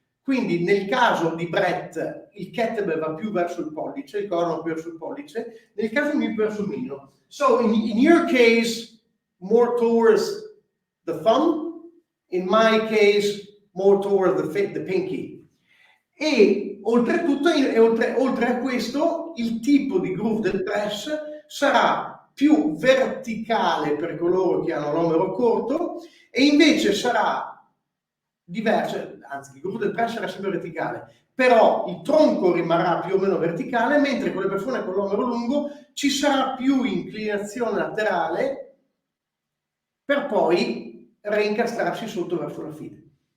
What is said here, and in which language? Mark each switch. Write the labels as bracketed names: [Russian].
[Italian] Quindi nel caso di Brett il kettlebell va più verso il pollice, il corno più verso il pollice, nel caso mio più verso il mignolo. [English] So in your case, more towards the thumb, in my case, more towards the pinky. [Italian] E oltretutto, oltre a questo, il tipo di groove del press sarà più verticale per coloro che hanno l'omero corto e invece sarà diverso, anzi il groove del press sarà sempre verticale, però il tronco rimarrà più o meno verticale, mentre con le persone con l'omero lungo ci sarà più inclinazione laterale per poi reincastrarsi sotto verso la fine.